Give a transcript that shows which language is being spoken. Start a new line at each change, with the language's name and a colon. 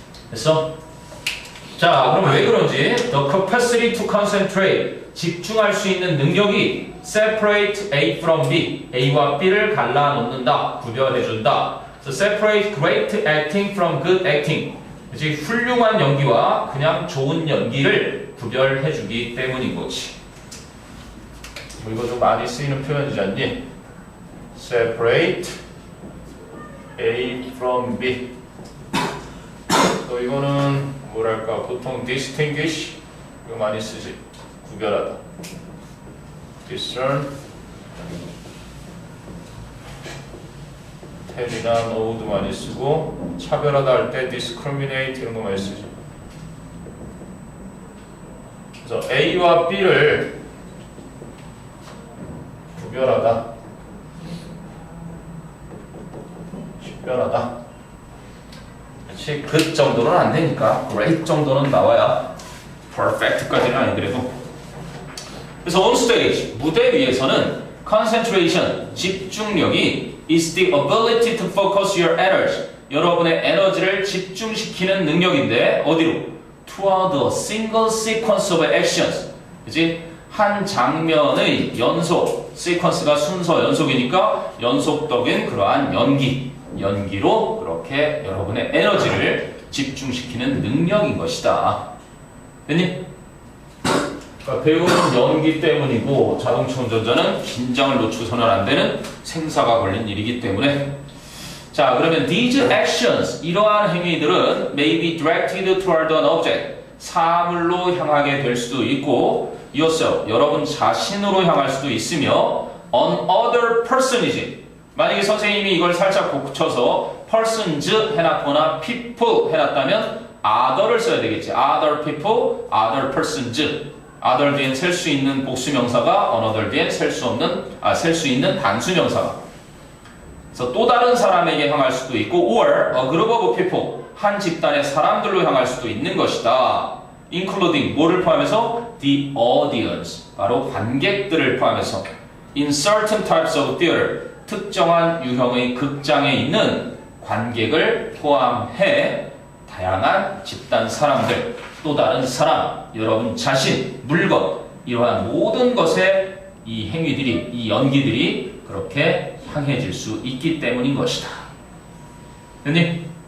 Korean: 됐어? 자, 그럼 왜 그런지
English: the capacity to concentrate,
Korean: 집중할 수 있는 능력이
English: separate A from B,
Korean: A와 B를 갈라놓는다, 구별해준다.
English: So separate great acting from good acting,
Korean: 그치? 훌륭한 연기와 그냥 좋은 연기를 구별해주기 때문인 거지. 뭐 이거 좀 많이 쓰이는 표현이지 않니?
English: separate A from B.
Korean: 또 이거는 뭐랄까, 보통 distinguish 이거 많이 쓰지. 구별하다. discern, tell이나 know도 많이 쓰고, 차별하다 할 때 discriminate 이런 거 많이 쓰지. 그래서 A와 B를 구별하다, 식별하다. 그렇지, 그 정도는 안 되니까 great 정도는 나와야 perfect까지는 아니더라도.
English: 그래서 on stage,
Korean: 무대 위에서는
English: concentration, 집중력이 is the ability to focus your energy,
Korean: 여러분의 에너지를 집중시키는 능력인데 어디로?
English: Toward a single sequence of actions.
Korean: 그치? 한 장면의 연속, 시퀀스가 순서 연속이니까 연속적인 그러한 연기로 그렇게 여러분의 에너지를 집중시키는 능력인 것이다. 됐니? 그러니까 배우는 연기 때문이고 자동차 운전자는 긴장을 늦춰서는 안 되는 생사가 걸린 일이기 때문에. 자, 그러면
English: these actions,
Korean: 이러한 행위들은
English: may be directed toward an object,
Korean: 사물로 향하게 될 수도 있고 yourself, 여러분 자신으로 향할 수도 있으며 on other person이지. 만약에 선생님이 이걸 살짝 고쳐서 persons 해놨거나 people 해놨다면 other를 써야 되겠지.
English: other people, other persons.
Korean: other 뒤엔 셀 수 있는 복수명사가 another 뒤엔 셀 수 있는 단수명사가. 그래서 또 다른 사람에게 향할 수도 있고
English: or a group of people,
Korean: 한 집단의 사람들로 향할 수도 있는 것이다. including, 뭐를 포함해서?
English: the audience,
Korean: 바로 관객들을 포함해서
English: in certain types of theater,
Korean: 특정한 유형의 극장에 있는 관객을 포함해 다양한 집단 사람들, 또 다른 사람, 여러분 자신, 물건, 이러한 모든 것에 이 행위들이, 이 연기들이 그렇게 향해질 수 있기 때문인 것이다. 됐니?